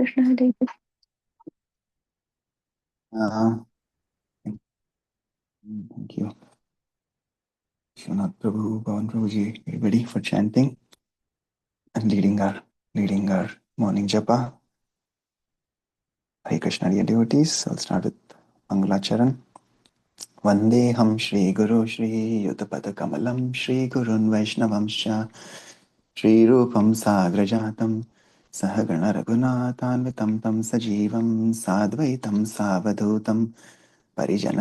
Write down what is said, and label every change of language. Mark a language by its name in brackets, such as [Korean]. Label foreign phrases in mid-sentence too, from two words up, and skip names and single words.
[Sanskrit] कृष्ण हरे कृष्ण। [English] Thank you, Shanath Prabhu, Pawan Prabhuji, everybody for chanting and leading our morning japa. Hare Krishna, dear devotees. I'll start with Mangalacharan. [Sanskrit] वन्देऽहं श्री गुरु श्री युदपद कमलं श्री गुरून् वैष्णवांश श्री रूपं साग्रजातं सहगण रघुनाथान्वितं तं सजीवं साद्वैतं सावधूतं परिजन